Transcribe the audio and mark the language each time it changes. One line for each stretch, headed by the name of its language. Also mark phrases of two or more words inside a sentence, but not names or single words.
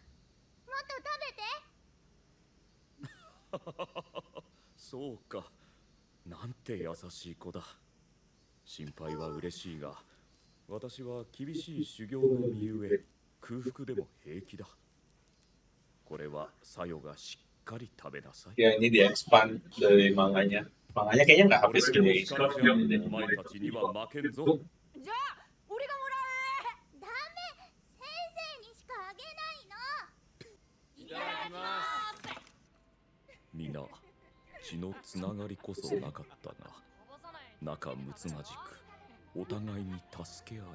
Japanese: もっと食べて。そうか。なんて優しい子だ。心配は嬉しいが、私は厳しい修行の身ゆえ、空腹でも平気だ。これはサヨがしっかり食べなさい。
Indonesian: Ya ini di expand dari manganya. Manganya kayaknya nggak
Japanese: 俺
Indonesian: habis
Japanese: の
Indonesian: gini.
Japanese: 力じゃお前たちには負けんぞ。じゃあ、俺がもらう。ダメ、先生にしかあげないの。いただきます。皆、血のつながりこそなかったが、仲睦まじく、お互いに助け合い、